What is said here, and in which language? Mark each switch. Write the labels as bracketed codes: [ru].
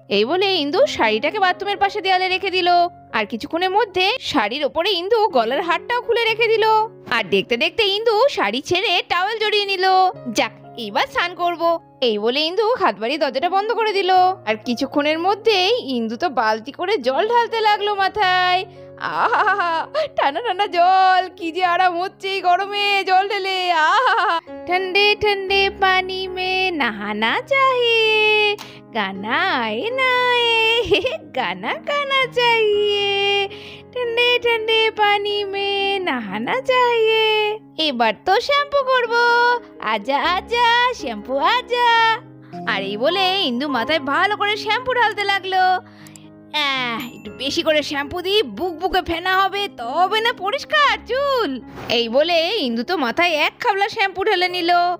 [bn] এই বলে ইন্দু শাড়িটাকে বাথরুমের পাশে দেয়ালে রেখে দিল, আর কিছুক্ষণের মধ্যে শাড়ির ওপরে ইন্দু গলার হারটাও খুলে রেখে দিল, আর দেখতে দেখতে ইন্দু শাড়ি ছেড়ে টাওয়েল জড়িয়ে নিল। যাক, এইবার স্নান করবো। এই বলে ইন্দু হাত বাড়িয়ে দরজাটা বন্ধ করে দিল, আর কিছুক্ষণের মধ্যেই ইন্দু তো বালতি করে জল ঢালতে লাগলো মাথায়। আহা, ঠান্ডা ঠান্ডা জল, কি যে আরাম হচ্ছে এই গরমে জল ঢেলে। [hi] আহা, ठंडे ठंडे पानी में नहाना चाहिए, गाना आए ना आए, गाना गाना चाहिए, ठंडे ठंडे पानी में नहाना चाहिए। [bn] এবার তো শ্যাম্পু করবো, আজা আজা শ্যাম্পু আজা। আর এই বলে ইন্দু মাথায় ভালো করে শ্যাম্পু ঢালতে লাগলো। একটু বেশি করে শ্যাম্পু দিই, বুকে ফেনা হবে, তবে না পরিষ্কার চুল। এই বলে ইন্দু তো মাথায় এক খাবলা শ্যাম্পু ঢেলে নিল।